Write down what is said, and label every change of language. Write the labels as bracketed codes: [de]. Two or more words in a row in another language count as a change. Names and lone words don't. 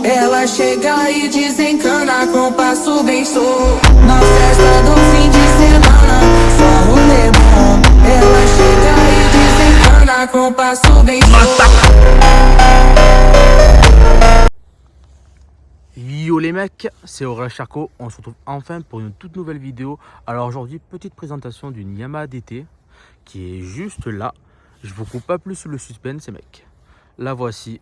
[pt] Ela chega e desencana com passo bem solto. Na festa do fim de semana, só rolê bom. Ela chega e desencana com passo bem solto. [fr] Yo les mecs, c'est Aurel Charcot, on se retrouve enfin pour une toute nouvelle vidéo. Alors aujourd'hui, petite présentation d'une Yamaha DT qui est juste là. Je vous coupe pas plus le suspense, mec. La voici.